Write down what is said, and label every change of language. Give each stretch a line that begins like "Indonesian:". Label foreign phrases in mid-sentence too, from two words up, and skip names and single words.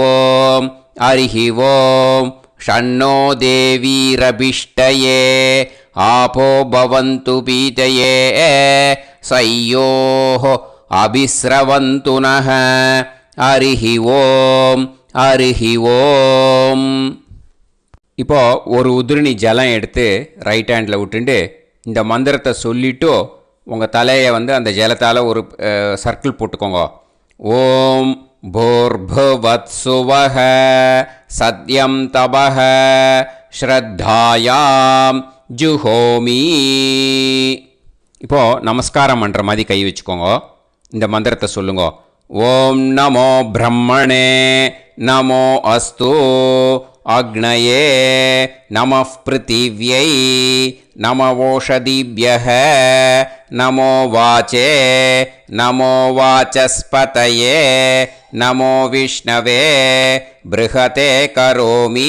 Sanskrit: ओम् षण्णो देवीरभिष्टये आपो भवन्तु पीतये सयोः अभिस्रवन्तु नः हरिः ओम्
Tamil: இப்போ ஒரு உதிரணி ஜலம் எடுத்து
English: right handil
Tamil: விட்டுண்டு இந்த மந்திரத்தை சொல்லிவிட்டு உங்கள் தலையை வந்து அந்த ஜலத்தால் ஒரு சர்க்கிள் போட்டுக்கோங்க.
Sanskrit: ஓம் भूर्भुवत्सुवः सद्यं तपः ஸ்ரத்தாயாம் ஜுஹோமி.
Tamil: இப்போது நமஸ்காரம் பண்ணுற மாதிரி கை வச்சுக்கோங்க. இந்த மந்திரத்தை சொல்லுங்க.
Sanskrit: ஓம் நமோ பிரம்மணே நமோ அஸ்து அக்னயே நமः பிருத்திவ்யை நமவோஷதிभ्यः நமோ வாச்சே நமோ வாசஸ்பதயே நமோ விஷ்ணவே ப்ருஹதே கரோமி.